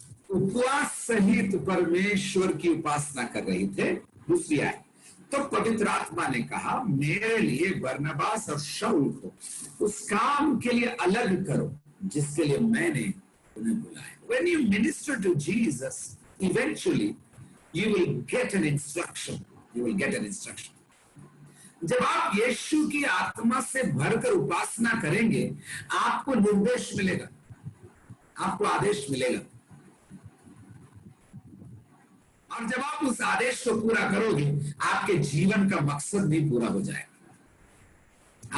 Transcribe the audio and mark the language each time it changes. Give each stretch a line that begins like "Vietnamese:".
Hindi: उपवास सहित परमेश्वर की उपासना कर रहे थे। दूसरी आयत, तो पवित्र आत्मा ने कहा, मेरे लिए बरनबास और शाऊल को उस काम के लिए अलग करो जिसके लिए मैंने उन्हें बुलाया।
English: When you minister to Jesus, eventually you will get an instruction. You will get an instruction.
Hindi: जब आप यीशु की आत्मा से भरकर उपासना करेंगे, आपको निर्देश मिलेगा, आपको आदेश मिलेगा, और जब आप उस आदेश को पूरा करोगे, आपके जीवन का मकसद भी पूरा हो जाएगा।